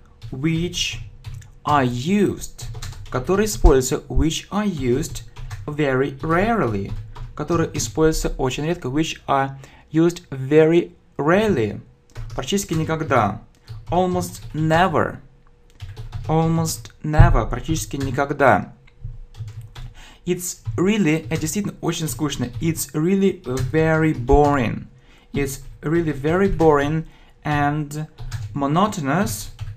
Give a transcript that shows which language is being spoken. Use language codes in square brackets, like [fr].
[en] which are used, [ru] которые используются, [en] which are used very rarely, [ru] которые используются очень редко, [en] which are used very rarely, [ru] практически никогда, [en] almost never, практически никогда. It's really, [ru] это действительно очень скучно. [en] It's really very boring. It's really very boring and monotonous.